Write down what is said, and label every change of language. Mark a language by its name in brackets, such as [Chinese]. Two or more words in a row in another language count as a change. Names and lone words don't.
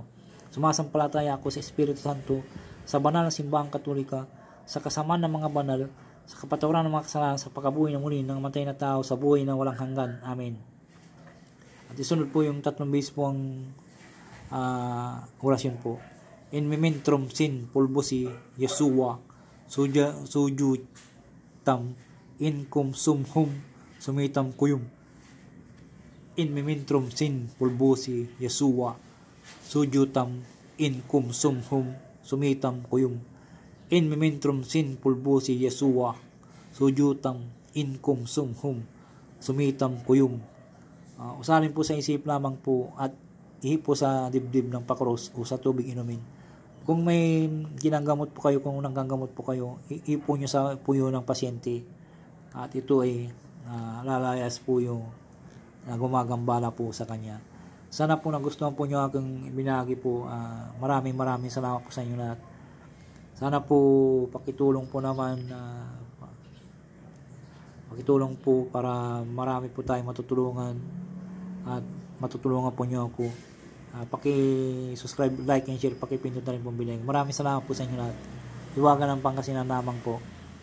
[Filipino] Sumasampalataya ako sa Espiritu Santo, sa banal na simbahang katolika, sa kasamaan ng mga banal, sa kapatawaran ng mga kasalanan, sa pagkabuhay na muli ng matay na tao, sa buhay na walang hanggan. Amen. At isunod po yung 3 beses po ang orasyon po. [Latin] In mementrum sin pulbosi Yesua sujutam in cum sumhum sumitam kuyum. In mementrum sin pulbosi Yesua sujutam in cum sumhum sumitam kuyum. In mementrum sin pulbosi Yesua sujutam in cum sumhum sumitam kuyum. [Filipino] Usalin po sa isip lamang po, at ihipo sa dibdib ng pakros o sa tubig inumin. Kung may ginagamot po kayo, kung nanggagamot po kayo, ihipo nyo sa puyo ng pasyente, at ito ay lalayas po yung gumagambala po sa kanya. Sana po nagustuhan po nyo aking binagi po. Maraming salamat po sa inyo lahat. Sana po pakitulong po naman, pakitulong po para marami po tayong matutulungan, at matutulungan po nyo ako. Paki-subscribe, [English] like, and share, [Filipino] paki-pindot na rin po bilang. Maraming salamat po sa inyo lahat. Iwagan ng Pangasinan lamang po.